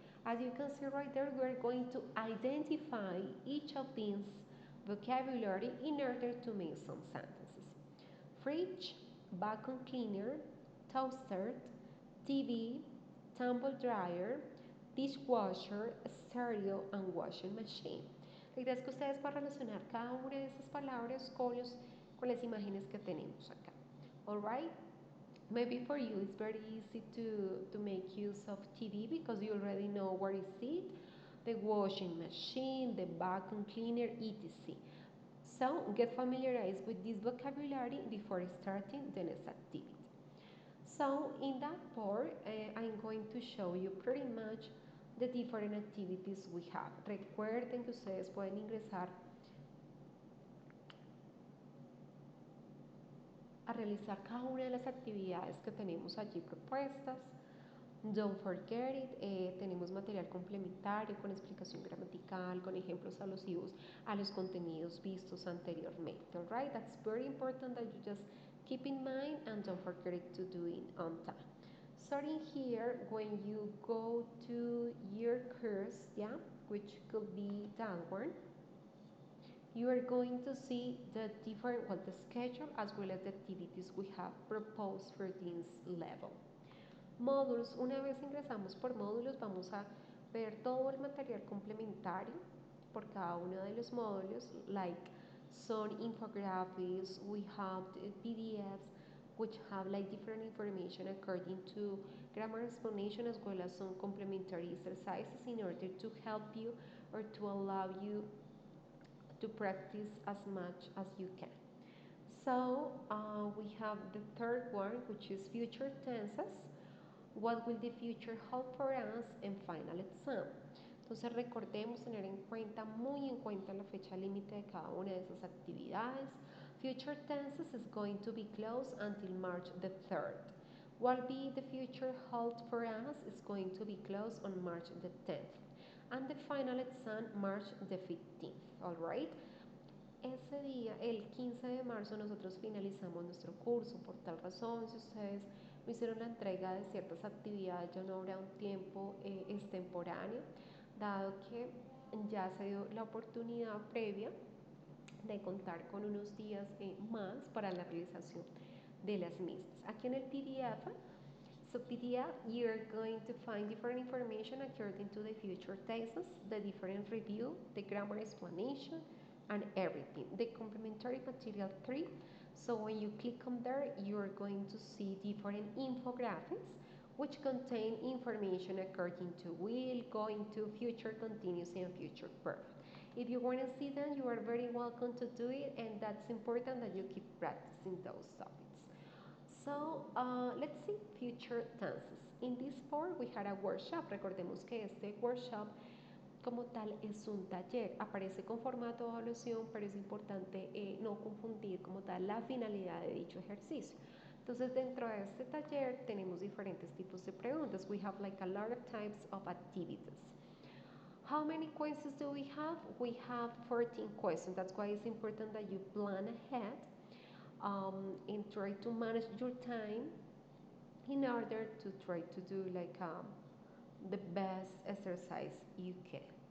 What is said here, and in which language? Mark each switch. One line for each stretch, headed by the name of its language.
English: As you can see right there, we're going to identify each of these vocabulary in order to make some sentences. Fridge, vacuum cleaner, toaster, TV, tumble dryer, dishwasher, stereo, and washing machine.
Spanish: La idea es que ustedes puedan relacionar cada una de esas palabras con las imágenes que tenemos acá.
English: Alright? Maybe for you it's very easy to make use of TV because you already know where is it, the washing machine, the vacuum cleaner, etc. So get familiarized with this vocabulary before starting the next activity. So in that part, I'm going to show you pretty much the different activities we have.
Spanish: Recuerden que ustedes pueden ingresar a realizar cada una de las actividades que tenemos allí propuestas.
English: Don't forget it,
Spanish: tenemos material complementario con explicación gramatical, con ejemplos alusivos a los contenidos vistos anteriormente.
English: Alright, that's very important that you just keep in mind and don't forget it to do it on time. Starting here, when you go to your course, yeah, which could be that one, you are going to see the different, well, the schedule as well as the activities we have proposed for this level.
Spanish: Módulos, una vez ingresamos por módulos, vamos a ver todo el material complementario por cada uno de los módulos,
English: like some infographics, we have PDFs, which have like different information according to grammar explanation as well as some complementary exercises in order to help you or to allow you to practice as much as you can. So we have the third one, which is future tenses. What will the future hold for us and final exam?
Spanish: Entonces recordemos tener en cuenta, muy en cuenta la fecha límite de cada una de esas actividades.
English: Future tenses is going to be closed until March the 3rd. What will the future hold for us is going to be closed on March the 10th. And the final exam March the 15th, alright?
Spanish: Ese día, el 15 de marzo, nosotros finalizamos nuestro curso. Por tal razón, si ustedes no hicieron la entrega de ciertas actividades, ya no habrá un tiempo extemporáneo, dado que ya se dio la oportunidad previa de contar con unos días más para la realización de las mismas. Aquí en el PDF,
English: so PDF, you're going to find different information according to the future thesis, the different review, the grammar explanation, and everything. The complementary material 3. So when you click on there, you're going to see different infographics which contain information according to will, going to, future continuous, and future perfect. If you want to see them, you are very welcome to do it, and that's important that you keep practicing those topics. So let's see future tenses. In this part, we had a workshop.
Spanish: Recordemos que este workshop como tal es un taller, aparece con formato de evaluación, pero es importante no confundir como tal la finalidad de dicho ejercicio. Entonces dentro de este taller tenemos diferentes tipos de preguntas.
English: We have like a lot of types of activities. How many questions do we have? We have 14 questions. That's why it's important that you plan ahead and try to manage your time in order to try to do like the best exercise you can.